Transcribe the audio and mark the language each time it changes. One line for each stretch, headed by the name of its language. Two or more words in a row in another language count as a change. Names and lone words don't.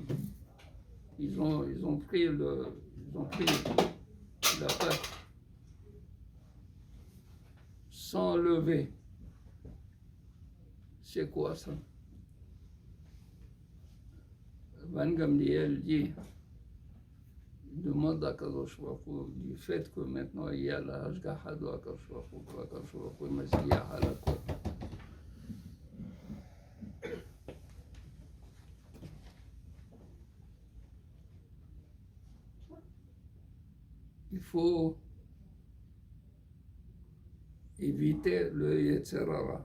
French: Ils ont pris la pâte sans lever. C'est quoi ça? Van Gamliel dit, demande à
Hebrew: קדוש ברוך הוא
French: du fait que maintenant il y a la Hashgacha de
Hebrew: קדוש ברוך הוא, קדוש ברוך הוא משגיח על כל.
French: Il faut éviter le
Hebrew: יצר הרע.